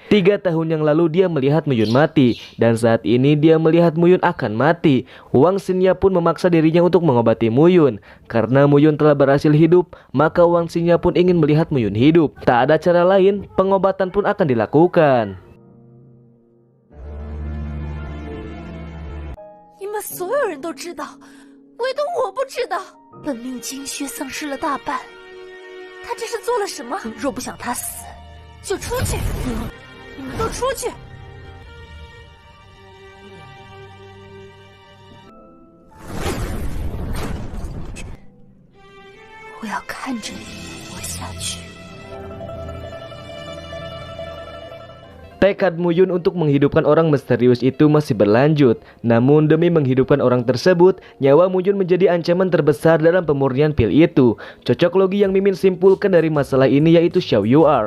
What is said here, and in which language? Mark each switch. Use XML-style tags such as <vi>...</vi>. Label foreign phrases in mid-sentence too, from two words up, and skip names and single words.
<id>3 tahun yang lalu dia melihat Muyun mati dan saat ini dia melihat Muyun akan mati. Wang Xingya pun memaksa dirinya untuk mengobati Muyun. Karena Muyun telah berhasil hidup, maka Wang Xingya pun ingin melihat Muyun hidup. Tak ada cara lain, pengobatan pun akan dilakukan.</id> <zh>你们所有人都知道，唯独我不知道。本命精血丧失了大半，他这是做了什么？若不想他死，就出去！你们都出去！我要看着你活下去。</zh> <id>Tekad Muyun untuk menghidupkan orang misterius itu masih berlanjut. Namun demi menghidupkan orang tersebut, nyawa Muyun menjadi ancaman terbesar dalam pemurnian pil itu. Cocok logi yang Mimin simpulkan dari masalah ini yaitu Xiao Yu'er.</id>